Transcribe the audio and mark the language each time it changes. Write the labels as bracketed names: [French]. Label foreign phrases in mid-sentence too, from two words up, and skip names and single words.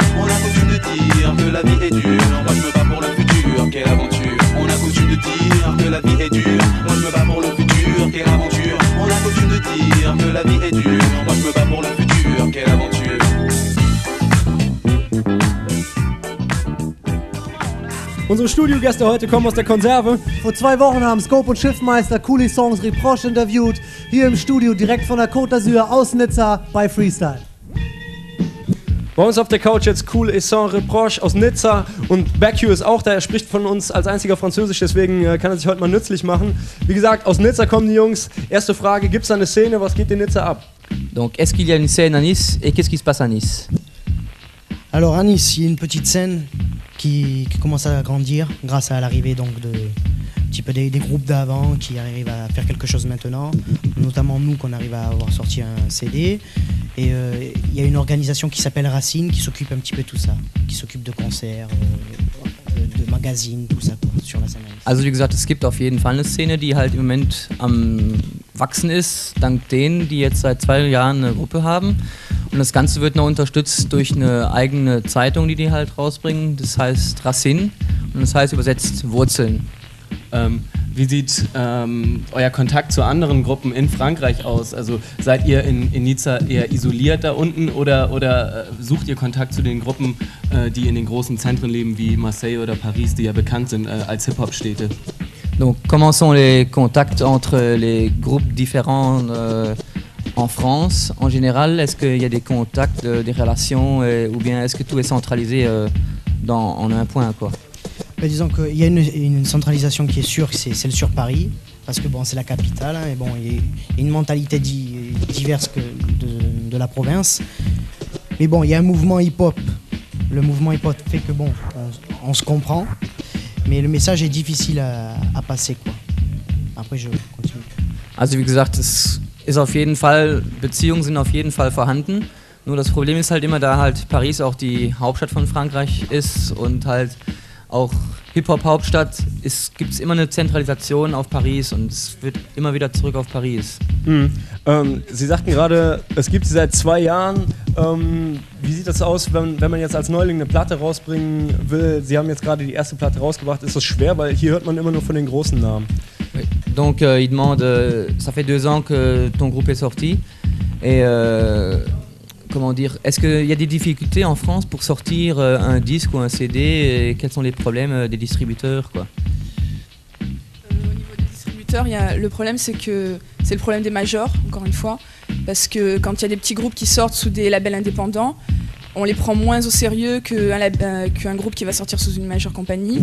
[French] On a coutume de dire que la vie est dure. Moi je me bats pour le futur, quelle aventure. On a coutume de dire que la vie est dure. Moi je me bats pour le futur, quelle aventure. On a coutume de dire que la vie est dure. Moi je me bats pour le futur, quelle aventure. [German] Unsere Unsere Studiogäste heute kommen aus der Konserve. Vor 2 Wochen haben Scope und Schiffmeister coole Songs Reproche interviewt. Hier im Studio direkt von der Côte d'Azur aus Nizza bei Freestyle. Bei uns auf der Couch jetzt Cool et Sans Reproche aus Nizza und Backue ist auch da. Er spricht von uns als einziger Französisch, deswegen kann er sich heute mal nützlich machen. Wie gesagt, aus Nizza kommen die Jungs. Erste Frage, gibt es da eine Szene? Was geht in Nizza ab? [French] Donc, est-ce qu'il y a une scène à Nice et qu'est-ce qui se passe à Nice? Alors à Nice, il y a une petite scène qui commence à grandir grâce à l'arrivée donc de un petit peu des groupes d'avant qui arrivent à faire quelque chose maintenant, notamment nous qu'on arrive à avoir sorti un CD. Et il y a une organisation qui s'appelle Racine qui s'occupe un petit peu de tout ça, qui s'occupe de concerts, de magazines, tout ça quoi, sur la scène. [German] Also wie gesagt, es gibt auf jeden Fall eine Szene, die halt im Moment am Wachsen ist, dank denen, die jetzt seit 2 Jahren eine Gruppe haben. Und das Ganze wird noch unterstützt durch eine eigene Zeitung, die halt rausbringen. Das heißt Racine und das heißt übersetzt Wurzeln. Wie sieht euer Kontakt zu anderen Gruppen in Frankreich aus? Also seid ihr in Nizza eher isoliert da unten oder sucht ihr Kontakt zu den Gruppen, die in den großen Zentren leben wie Marseille oder Paris, die ja bekannt sind als Hip-Hop-Städte? [French] Donc comment sont les contacts entre les groupes différents en France en général? Est-ce qu'il y a des contacts, des relations ou bien est-ce que tout est centralisé en un point quoi? Mais disons qu'il y a une centralisation qui est sûre, c'est celle sur Paris, parce que bon, c'est la capitale, hein, et bon, il y a une mentalité diverse de la province. Mais bon, il y a un mouvement hip-hop. Le mouvement hip-hop fait que bon, on se comprend, mais le message est difficile à passer, quoi. Après, je continue. [German] Also wie gesagt, Beziehungen sind auf jeden Fall vorhanden. Nur das Problem ist halt immer, da halt Paris auch die Hauptstadt von Frankreich ist und halt auch Hip-Hop-Hauptstadt gibt es immer eine Zentralisation auf Paris und es wird immer wieder zurück auf Paris. Sie sagten gerade, es gibt sie seit 2 Jahren. Wie sieht das aus, wenn man jetzt als Neuling eine Platte rausbringen will? Sie haben jetzt gerade die erste Platte rausgebracht. Ist das schwer, weil hier hört man immer nur von den großen Namen? [French] Donc il demande, ça fait 2 ans que ton groupe est sorti et comment dire, est-ce qu'il y a des difficultés en France pour sortir un disque ou un CD et quels sont les problèmes des distributeurs quoi? Au niveau des distributeurs, le problème c'est le problème des majors, encore une fois, parce que quand il y a des petits groupes qui sortent sous des labels indépendants, on les prend moins au sérieux qu'un groupe qui va sortir sous une majeure compagnie.